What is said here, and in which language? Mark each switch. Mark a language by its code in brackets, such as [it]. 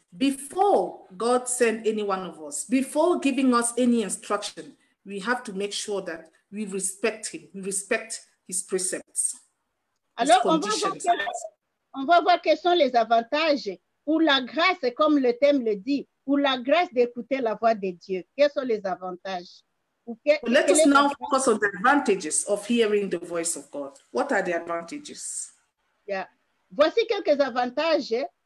[en] Before God sent any one of us, before giving us any instruction, we have to make sure that we respect him, we respect his precepts. [fr] Alors, on va voir quels sont les avantages ou la grâce, comme le thème le dit, ou la grâce d'écouter la voix de Dieu? Quels sont les avantages? [en] Let us now focus on the advantages of hearing the voice of God. What are the advantages? Yeah. [fr] Voici quelques avantages.